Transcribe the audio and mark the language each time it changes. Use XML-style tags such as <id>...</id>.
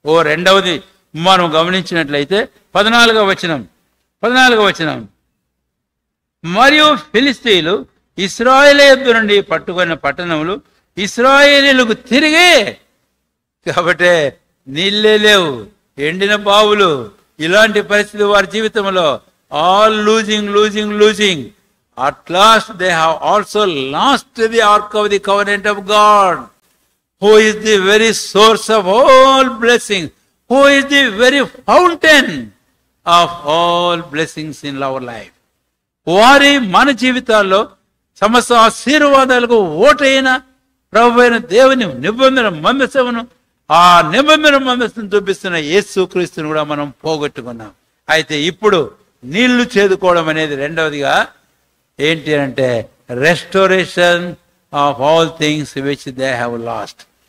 <te>రెండవది మనం గమనించినట్లయితే 14వ వచనం, మరియు ఫిలిస్తీన్లు ఇశ్రాయేలు యొద్ద నుండి పట్టుకున్న పట్టణములు ఇశ్రాయేలీయులకు తిరిగి, కాబట్టి నీళ్ళే లేవు, ఎండిన బావులు, ఇలాంటి పరిస్థితి వారి జీవితంలో.</te> <en>All losing. At last they have also lost the ark of the covenant of God, who is the very source of all blessings, who is the very fountain of all blessings in our life.</en> <te>వారి మన జీవితాల్లో సమస్త ఆశీర్వాదాలకు ఓటైన ప్రభువైన దేవుని నిబంధన మందసమును, ఆ నిబంధన మందస్సును చూపిస్తున్న యేసుక్రీస్తును కూడా మనం పోగొట్టుకున్నాం. అయితే ఇప్పుడు నీళ్లు చేదుకోవడం అనేది రెండవదిగా ఏంటి అంటే</te> <en>Restoration of all things which they have lost.</en>